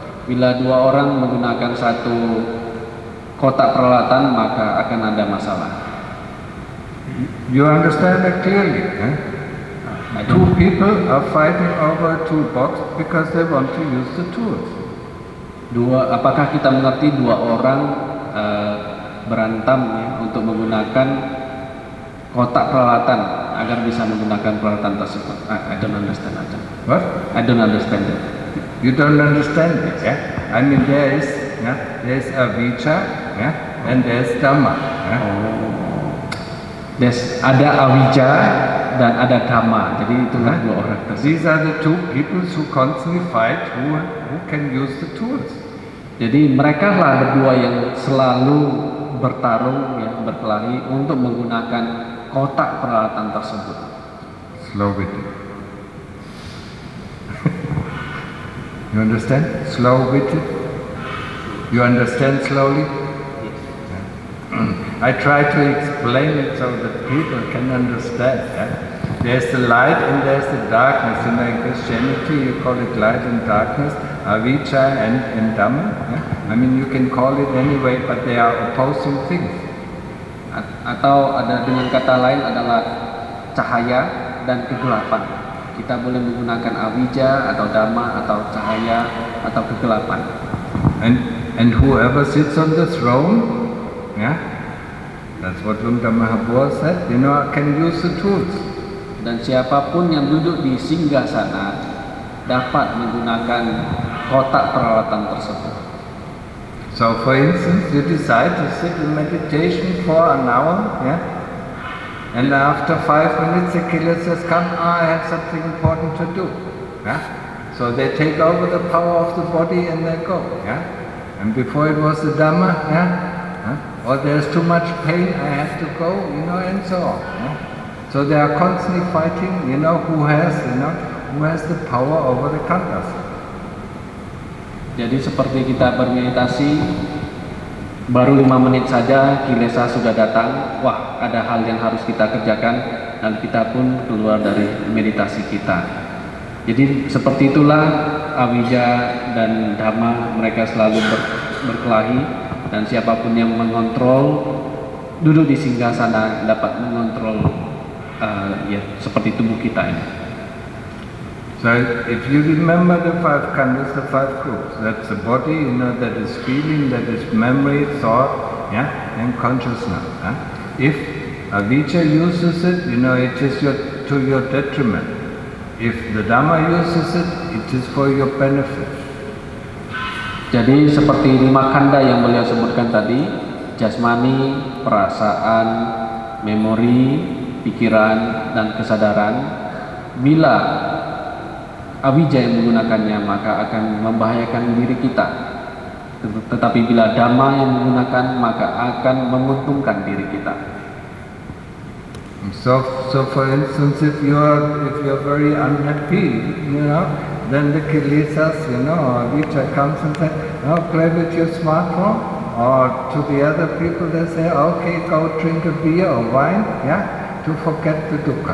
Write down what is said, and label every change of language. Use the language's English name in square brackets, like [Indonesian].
[Indonesian] Bila dua orang menggunakan satu kotak peralatan, maka akan ada masalah. [English] You understand that clearly? Eh? Two people are fighting over a toolbox because they want to use the tools. [Indonesian] Apakah kita mengerti dua orang berantem ya, untuk menggunakan kotak peralatan agar bisa menggunakan peralatan tersebut? [English] I don't understand. What? I don't understand it. You don't understand it, yeah? I mean, there's avijja, yeah, and there's dhamma. Yeah? [Indonesian] Ada avijja dan ada dhamma. Jadi itulah dua orang tersebut. [English] These are the two people who constantly fight who can use the tools. [Indonesian] Jadi mereka lah berdua yang selalu bertarung ya, berkelahi untuk menggunakan kotak peralatan tersebut. [English] Slow with it. You understand? Slow with it. You understand slowly? I try to explain it so that people can understand. There's the light and there's the darkness. In Christianity, you call it light and darkness, avijja and dhamma. I mean, you can call it anyway, but they are opposing things. [Indonesian] Atau ada dengan kata lain adalah cahaya dan kegelapan. Kita boleh menggunakan avijja atau dhamma atau cahaya atau kegelapan. [English] And whoever sits on the throne, yeah, that's what Lumda Mahabua said, you know, can use the tools. [Indonesian] Dan siapapun yang duduk di singgasana dapat menggunakan kotak peralatan tersebut. [English] So, for instance, you decide to sit in meditation for an hour, yeah, and after 5 minutes the killer says, "Come, I have something important to do." Yeah? So they take over the power of the body and they go. Yeah? And before it was the Dhamma, yeah? Or there's too much pain, I have to go, you know, and so on. Yeah? So they are constantly fighting, you know, who has the power over the khandhas. [Indonesian] Jadi seperti kita bermeditasi, baru 5 menit saja kilesa sudah datang. Wah, ada hal yang harus kita kerjakan dan kita pun keluar dari meditasi kita. Jadi seperti itulah avijja dan dhamma, mereka selalu berkelahi dan siapapun yang mengontrol duduk di singgasana dapat mengontrol ya seperti tubuh kita ini. [English] So if you remember the 5 khandhas, the 5 groups, that's the body, you know, that is feeling, that is memory, thought, yeah, and consciousness. If avijja uses it, you know, it is to your detriment. If the Dhamma uses it, it is for your benefit. [Indonesian] Jadi seperti 5 khandha yang beliau sebutkan tadi, jasmani, perasaan, memori, pikiran, dan kesadaran. Bila avijja yang menggunakannya maka akan membahayakan diri kita. Tetapi bila dhamma yang menggunakan maka akan menguntungkan diri kita. [English] So for instance, if you're very unhappy, you know, then the kilesas, you know, avijja comes and says, "Oh, play with your smartphone," or to the other people they say, "Okay, go drink a beer or wine, yeah, to forget the dukkha."